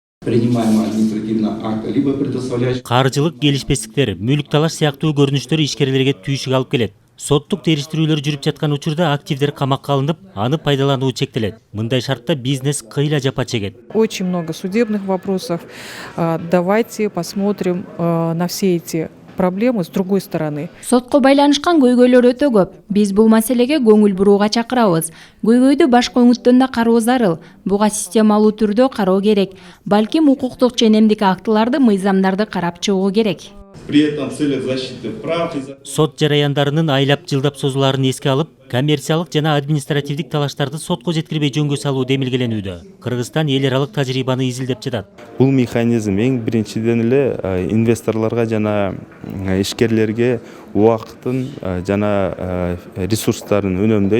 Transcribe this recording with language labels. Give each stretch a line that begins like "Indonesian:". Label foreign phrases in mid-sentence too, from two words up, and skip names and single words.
Russian: принимаемого административного акта, либо предоставляющего.
Kyrgyz: Каржылык келишпестиктер, мүлк талаш сыяктуу көрүнүштөр ишкерлерге түйшүк алып келет. Соттук териштирүүлөр жүрүп жаткан учурда активдер камакка алынып, аны пайдалануу чектелет. Мындай шартта бизнес кыйла жапа чегет.
Russian: Очень много судебных вопросов. Давайте посмотрим на все эти проблемы с другой стороны.
Kyrgyz: Сотко байланышкан көйгөйлөр өтө көп. Биз бул маселеге көңүл бурууга чакырабыз. Көйгөйдү башка өңүттөн да кароо зарыл. Буга системалуу түрдө кароо керек. Балким укуктук ченемдик актыларды, мыйзамдарды карап чыгуу керек.
Russian: При этом в целях защиты прав.
Kyrgyz: Сот жараяндарынын айлап жылдап созулаарын эске алып, коммерциялык жана административдик талаштарды сотко жеткирбей жөнгө салуу демилгеленүүдө. Кыргызстан эл аралык тажрыйбаны изилдеп жатат. Бул механизм эң биринчиден эле инвесторлорго жана ишкерлерге убактын жана ресурстарын үнөмдөйт.